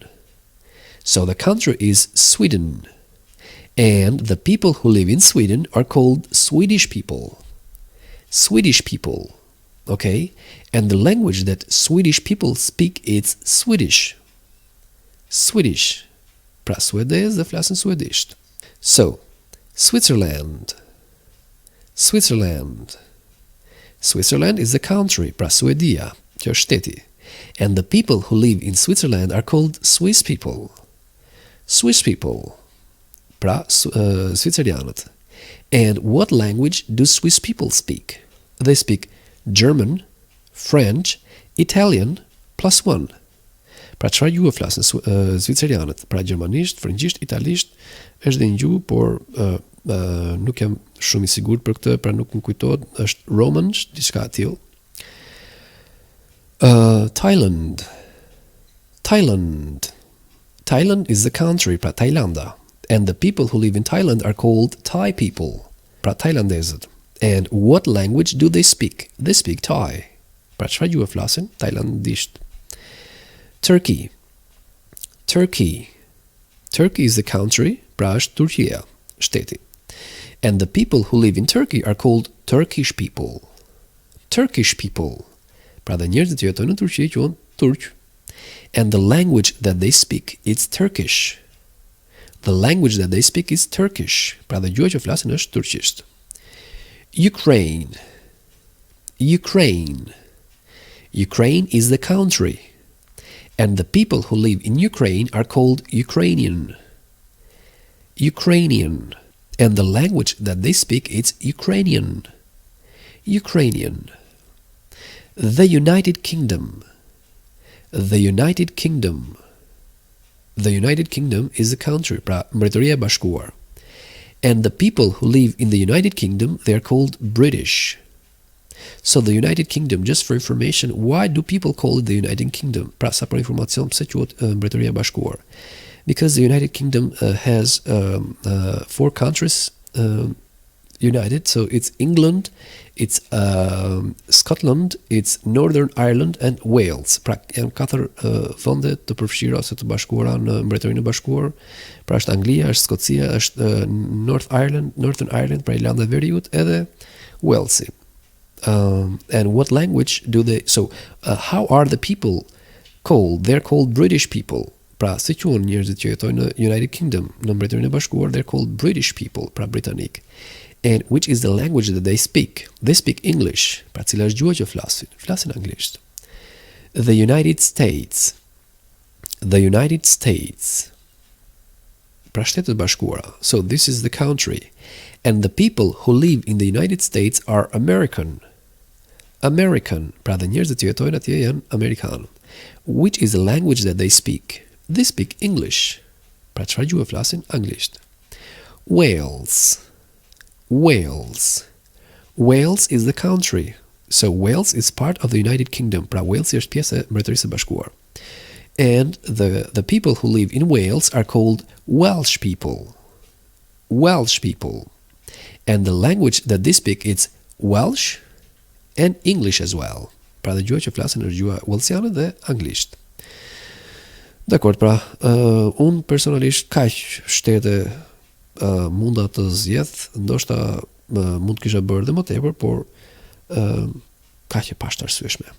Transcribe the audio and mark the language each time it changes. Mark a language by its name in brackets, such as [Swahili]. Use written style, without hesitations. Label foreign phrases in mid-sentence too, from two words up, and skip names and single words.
[English] So the country is Sweden. And the people who live in Sweden are called Swedish people. Swedish people. Okay? And the language that Swedish people speak, it's Swedish. Swedish. [Albanian] Pra suedez dhe flasin suedisht. [English] So, Switzerland. Switzerland. Switzerland is the country, [Albanian] pra Suedia, që është shteti. [English] And the people who live in Switzerland are called Swiss people. Swiss people. [Albanian] Pra Switzerlianët. [English] And what language do Swiss people speak? They speak German, French, Italian, +1. [Albanian] Pra çfarë gjuhë flasin zvicerianët? Pra gjermanisht, frëngjisht, italisht, është dhe një gjuhë, por nuk jam shumë i sigurt për këtë, pra nuk më kujtohet, është Romansh, diçka e tillë. [English] Thailand. Thailand is the country, pra Tajlanda. And the people who live in Thailand are called Thai people, [Albanian] pra Thailandezët. [English] And what language do they speak? They speak Thai. [Albanian] Pra çfarë gjuhë flasin? Tajlandisht. [English] Turkey. Turkey is the country, [Albanian] pra është Turqia, shteti. [English] And the people who live in Turkey are called Turkish people. Turkish people. [Albanian] Pra dhe njerëzit që jetojnë në Turqi quhen turq. [English] And the language that they speak is Turkish. The language that they speak is Turkish. [Albanian] Pra dhe gjuha që flasin është turqisht. [English] Ukraine is the country. And the people who live in Ukraine are called Ukrainian. And the language that they speak is Ukrainian. The United Kingdom. The United Kingdom is the country, [Albanian] pra Mbretëria e Bashkuar. [English] And the people who live in the United Kingdom, they are called British. So the United Kingdom, just for information, why do people call it the United Kingdom? [Albanian] Pra sa për informacion, pse quhet Mbretëria e Bashkuar? [English] Because the United Kingdom has 4 countries united, so it's England, it's Scotland, it's Northern Ireland and Wales. [Albanian] Pra janë 4 vende të përfshira ose të bashkuara në Mbretërinë e Bashkuar. Pra është Anglia, është Skocia, është Northern Ireland, pra Irlanda e Veriut edhe Walesi. [English] And what language do they... So, how are the people called? They're called British people. [Albanian] Pra, si quhen njerëzit që jetojnë në United Kingdom, në Mbretërinë e Bashkuar, [English] they're called British people, [Albanian] pra britanik. [English] And which is the language that they speak? They speak English. [Albanian] Pra, cila është gjuha që flasin? Flasin anglisht. [English] The United States. [Albanian] Pra, Shtetet e Bashkuara. [English] So, this is the country. And the people who live in the United States are American. [Albanian] Pra, dhe njerëzit që jetojnë atje janë Amerikanë. [English] Which is the language that they speak? They speak English. [Albanian] Pra çfarë gjuhë flasin? Anglisht. [English] Wales is the country. So Wales is part of the United Kingdom. [Albanian] Pra Wales është pjesë e Mbretërisë së Bashkuar. [English] And the people who live in Wales are called Welsh people. And the language that they speak is Welsh and English as well. [Albanian] Pra dhe gjuha që flasin është gjuha walesiane dhe anglisht. Dakor, pra, unë personalisht kaq shtete munda të zgjedh, ndoshta mund kisha bërë dhe më tepër, por kaq e pashtarësyeshme.